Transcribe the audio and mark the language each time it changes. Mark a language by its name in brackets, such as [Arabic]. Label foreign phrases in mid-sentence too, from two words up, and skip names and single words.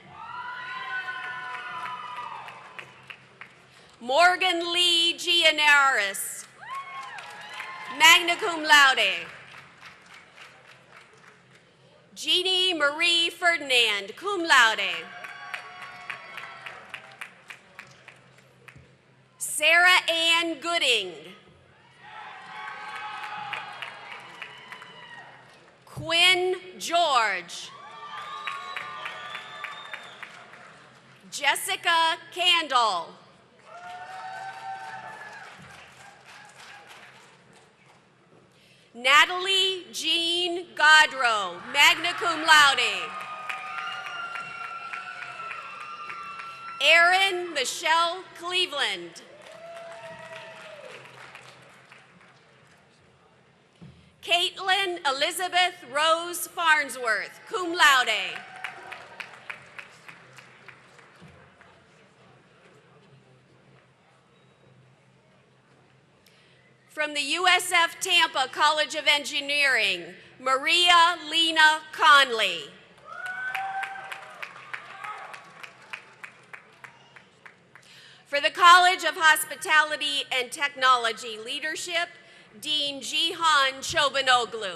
[English] Morgan Lee Gianaris, [Latin] magna cum laude. [English] Jeannie Marie Ferdinand, [Latin] cum laude. [English] Sarah Ann Gooding. Quinn George. Jessica Candle. Natalie Jean Godrow, [Latin] magna cum laude. [English] Erin Michelle Cleveland. Caitlin Elizabeth Rose Farnsworth, [Latin] cum laude. [English] From the USF Tampa College of Engineering, Maria Lena Conley. For the College of Hospitality and Technology Leadership, Dean Jihan Chobanoglu.